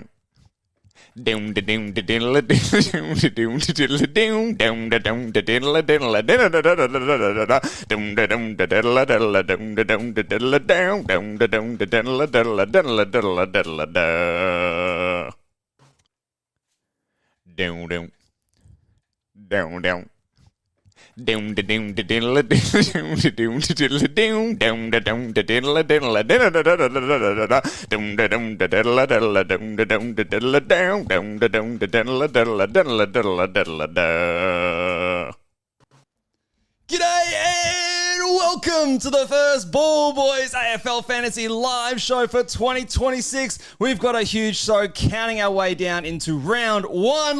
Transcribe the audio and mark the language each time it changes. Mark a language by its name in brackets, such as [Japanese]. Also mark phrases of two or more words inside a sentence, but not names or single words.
[English] Down da down da diddle down da down da diddle down da down da diddle diddle down da down da diddle diddle down da down da diddle down da down da diddle diddle diddle diddle diddle da down down down down. Down da down da diddle down da down da diddle down da down da diddle diddle down da down da diddle diddle down da down da diddle down da down da diddle diddle diddle diddle diddle da. G'day and welcome to the first Ball Boys AFL Fantasy live show for 2026. We've got a huge show counting our way down into round one.